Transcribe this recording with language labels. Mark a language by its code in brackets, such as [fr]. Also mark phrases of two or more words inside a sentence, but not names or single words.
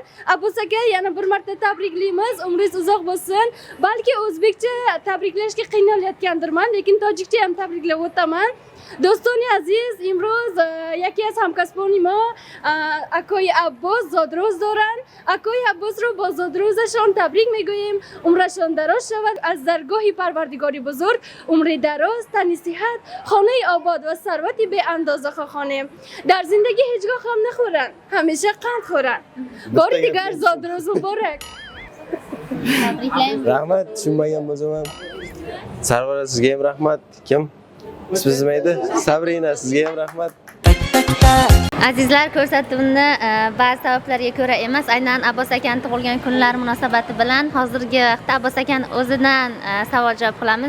[uz] Abbos aka yana bir marta tabriklaymiz. Umringiz uzoq bo'lsin. Balki o'zbekcha tabriklashga qiynalayotgandirman, lekin tojikcha ham tabriklab o'taman. [tg] Дӯстони азиз, имрӯз яке аз ҳамкасбонимо акои Аббос зодрӯз доран. Акои Аббос ро [fa] با زادروزشان تبریک میگوییم. عمرشان دراز شود از درگاه پروردگار بزرگ. عمر دراز، تن صحت، خانه آباد و ثروتی به اندازه خواهانیم. در زندگی هیچگاه غم نخورن، همیشه قند خورن. بار دیگر زادروز مبارک. [uz] Tabriklaymiz. Rahmat, tushunmagan bo'lsam ham. Sarvara sizga ham rahmat. Kim? Ismingiz nima edi? Sabrina, sizga ham rahmat. Azizlar, ko'rsatuvni ba'zi sabablarga ko'ra emas, aynan Abbos akaning tug'ilgan kunlari munosabati bilan hozirgi vaqtda Abbos akaning o'zidan savol javob qilamiz.